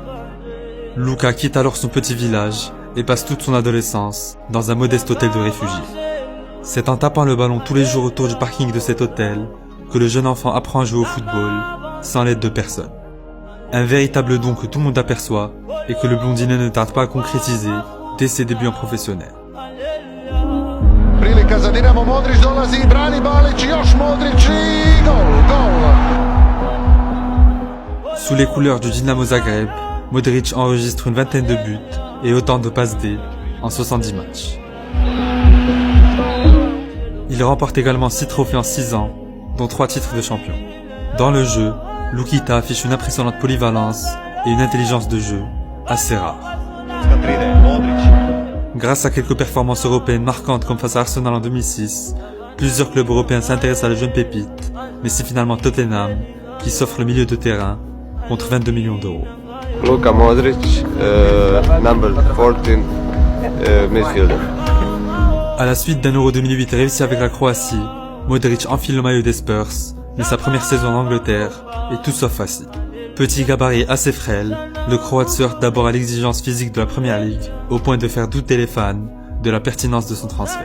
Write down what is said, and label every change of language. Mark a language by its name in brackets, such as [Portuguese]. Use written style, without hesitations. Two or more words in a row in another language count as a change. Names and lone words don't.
[French] Luka quitte alors son petit village et passe toute son adolescence dans un modeste hôtel de réfugiés. C'est en tapant le ballon tous les jours autour du parking de cet hôtel que le jeune enfant apprend à jouer au football sans l'aide de personne. Un véritable don que tout le monde aperçoit et que le blondinet ne tarde pas à concrétiser dès ses débuts en professionnel. [Croatian] Prilika za Dinamo, Modrić dolazi, brani Balić, još Modrić i gol. [French] Sous les couleurs du Dinamo Zagreb, Modric enregistre une vingtaine de buts et autant de passes D en 70 matchs. Il remporte également 6 trophées en 6 ans, dont 3 titres de champion. Dans le jeu, Lukita affiche une impressionnante polyvalence et une intelligence de jeu assez rare. Grâce à quelques performances européennes marquantes comme face à Arsenal en 2006, plusieurs clubs européens s'intéressent à la jeune pépite, mais c'est finalement Tottenham qui s'offre le milieu de terrain contre 22 millions d'euros. Luka Modric, [English] number 14, midfielder. [French] À la suite d'un Euro 2008 réussi avec la Croatie, Modric enfile le maillot des Spurs, mais sa première saison en Angleterre est tout sauf facile. Petit gabarit assez frêle, le Croate se heurte d'abord à l'exigence physique de la Première Ligue, au point de faire douter les fans de la pertinence de son transfert.